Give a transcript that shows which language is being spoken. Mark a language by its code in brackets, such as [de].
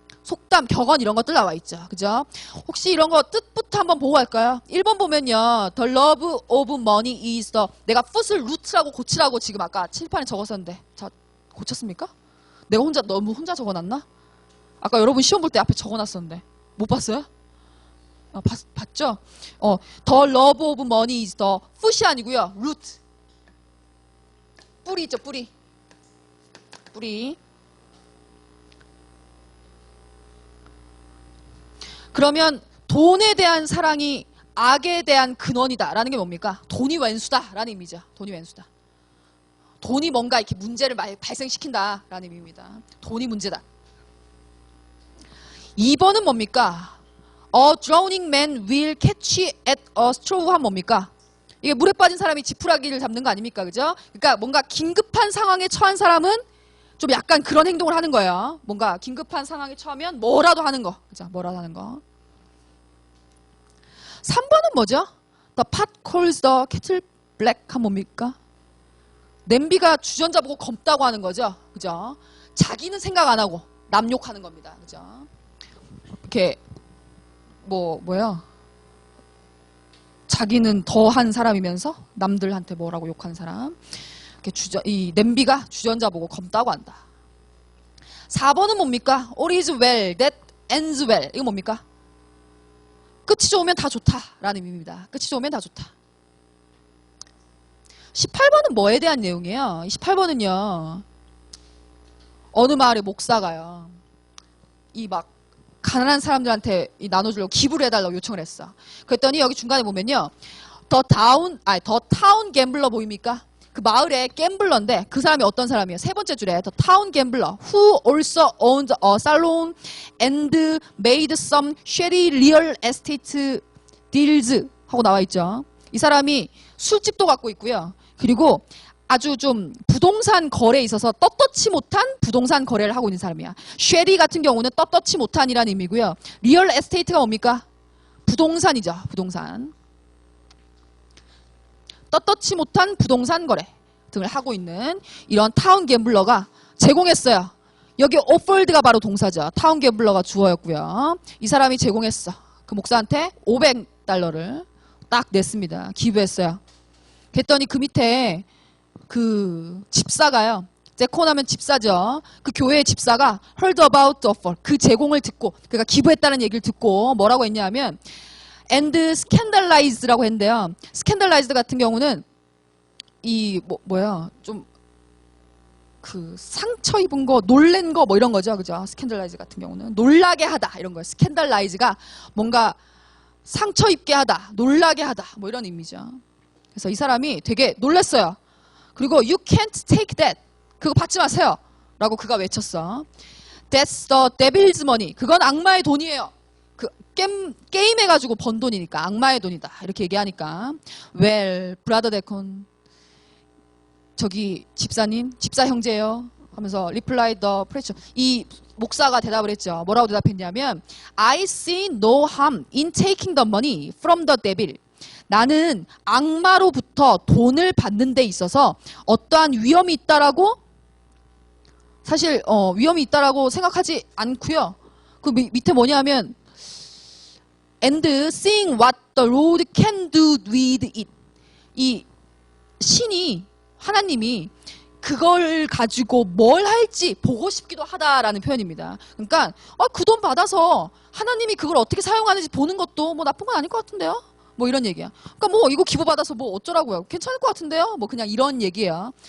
[ko] 속담, 격언 이런 것들 나와 있죠. 그죠? 혹시 이런 거 뜻부터 한번 보고 갈까요? 1번 보면요. [en] The love of money is the [ko] 내가 foot을 root라고 고치라고 지금 아까 칠판에 적었었는데 자, 고쳤습니까? 내가 너무 혼자 적어놨나? 아까 여러분 시험 볼 때 앞에 적어놨었는데 못 봤어요? 봤죠? [en] The love of money is the foot이 [ko] 아니고요. root. 뿌리 있죠, 뿌리. 그러면 돈에 대한 사랑이 악에 대한 근원이다라는 게 뭡니까? 돈이 왼수다라는 의미죠. 돈이 왼수다. 돈이 뭔가 이렇게 문제를 발생시킨다라는 의미입니다. 돈이 문제다. 2번은 뭡니까? [en] A drowning man will catch at a straw [ko] 하면 뭡니까? 이게 물에 빠진 사람이 지푸라기를 잡는 거 아닙니까? 그죠? 그러니까 뭔가 긴급한 상황에 처한 사람은 좀 약간 그런 행동을 하는 거예요. 뭔가 긴급한 상황에 처하면 뭐라도 하는 거. 그죠? 뭐라도 하는 거. 3번은 뭐죠? [en] The pot calls the kettle black [ko] 하면 뭡니까? 냄비가 주전자 보고 검다고 하는 거죠. 그죠? 자기는 생각 안 하고 남 욕하는 겁니다. 그죠? 이렇게 뭐예요? 자기는 더한 사람이면서 남들한테 뭐라고 욕하는 사람. 이 냄비가 주전자 보고 검다고 한다. 4번은 뭡니까? [en] All is well that ends well. [ko] 이거 뭡니까? 끝이 좋으면 다 좋다라는 의미입니다. 끝이 좋으면 다 좋다. 18번은 뭐에 대한 내용이에요? 18번은요. 어느 마을의 목사가요. 이 막 가난한 사람들한테 나눠주려고 기부를 해달라고 요청을 했어. 그랬더니 여기 중간에 보면요. 더 타운 갬블러 보입니까? 그 마을의 갬블러인데 그 사람이 어떤 사람이에요? 세 번째 줄에 [en] The town gambler who also owned a salon and made some shady real estate deals [ko] 하고 나와 있죠. 이 사람이 술집도 갖고 있고요. 그리고 아주 좀 부동산 거래에 있어서 떳떳지 못한 부동산 거래를 하고 있는 사람이야. 쉐리 같은 경우는 떳떳지 못한이라는 의미고요. 리얼 에스테이트가 뭡니까? 부동산이죠. 부동산. 떳떳지 못한 부동산 거래 등을 하고 있는 이런 타운 갬블러가 제공했어요. 여기 offered가 바로 동사죠. 타운 갬블러가 주어였고요. 이 사람이 제공했어. 그 목사한테 $500를 딱 냈습니다. 기부했어요. 그랬더니 그 밑에 그 집사가요. 제코나면 집사죠. 그 교회의 집사가 [en] heard about the offer. [ko] 그 제공을 듣고 그러니까 기부했다는 얘기를 듣고 뭐라고 했냐면 [en] and scandalized [ko] 라고 했는데요. scandalized 같은 경우는 이 뭐야 좀 그 상처 입은 거, 놀란 거 뭐 이런 거죠, 그죠? scandalize 같은 경우는 놀라게 하다 이런 거예요. scandalize가 뭔가 상처 입게 하다, 놀라게 하다 뭐 이런 의미죠. 그래서 이 사람이 되게 놀랐어요. 그리고 [en] you can't take that. [ko] 그거 받지 마세요. 라고 그가 외쳤어. [en] That's the devil's money. [ko] 그건 악마의 돈이에요. 그 게임 해가지고 번 돈이니까 악마의 돈이다. 이렇게 얘기하니까 [en] Well, brother Deacon. [ko] 저기 집사님, 집사 형제요. 하면서 [en] reply the preacher. [ko] 이 목사가 대답을 했죠. 뭐라고 대답했냐면 [en] I see no harm in taking the money from the devil. [ko] 나는 악마로부터 돈을 받는 데 있어서 어떠한 위험이 있다라고 사실 위험이 있다라고 생각하지 않고요. 그 밑에 뭐냐면 [en] and seeing what the Lord can do with it. [ko] 이 신이 하나님이 그걸 가지고 뭘 할지 보고 싶기도 하다라는 표현입니다. 그러니까 그 돈 받아서 하나님이 그걸 어떻게 사용하는지 보는 것도 뭐 나쁜 건 아닐 것 같은데요. 뭐 이런 얘기야. 그러니까 뭐 이거 기부 받아서 뭐 어쩌라고요. 괜찮을 것 같은데요. 뭐 그냥 이런 얘기예요.